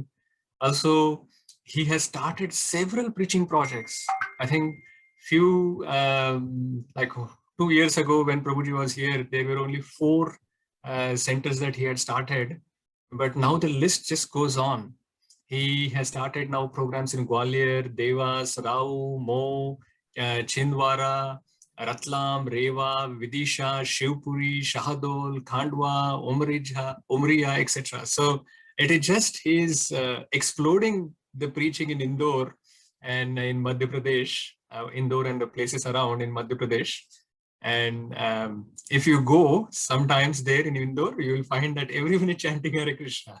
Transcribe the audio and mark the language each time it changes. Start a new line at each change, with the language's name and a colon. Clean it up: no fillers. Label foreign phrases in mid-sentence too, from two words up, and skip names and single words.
English: Also, he has started several preaching projects. I think like 2 years ago when Prabhuji was here, there were only 4 centers that he had started. But now the list just goes on. He has started now programs in Gwalior, Devas, Rao, Mo, Chhindwara, Ratlam, Rewa, Vidisha, Shivpuri, Shahadol, Khandwa, Umriya, etc. So it is just he's exploding the preaching in Indore and in Madhya Pradesh, Indore and the places around in Madhya Pradesh. And if you go sometimes there in Indore, you will find that everyone is chanting Hare Krishna.